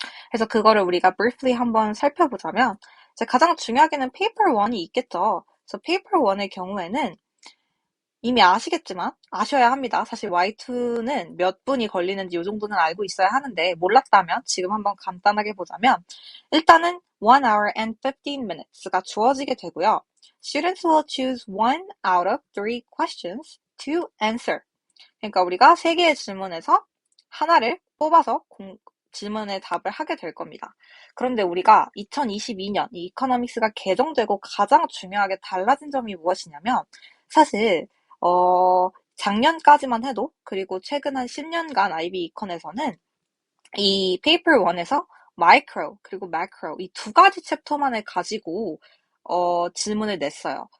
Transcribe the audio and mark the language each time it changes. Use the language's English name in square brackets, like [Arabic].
[Korean] 그래서 그거를 우리가 briefly 한번 살펴보자면 이제 가장 중요하게는 페이퍼 1이 있겠죠. 그래서 페이퍼 1의 경우에는 이미 아시겠지만 아셔야 합니다. 사실 Y2는 몇 분이 걸리는지 이 정도는 알고 있어야 하는데 몰랐다면 지금 한번 간단하게 보자면 일단은 [English] 1 hour and 15 minutes [Korean] 가 주어지게 되고요. [English] Students will choose one out of three questions to answer. [Korean] 그러니까 우리가 세 개의 질문에서 하나를 뽑아서 질문에 답을 하게 될 겁니다. 그런데 우리가 2022년 이 이코노믹스가 개정되고 가장 중요하게 달라진 점이 무엇이냐면 사실 작년까지만 해도 그리고 최근 한 10년간 IB 이컨에서는 이 페이퍼 1에서 마이크로 그리고 매크로 이 두 가지 챕터만을 가지고 질문을 냈어요.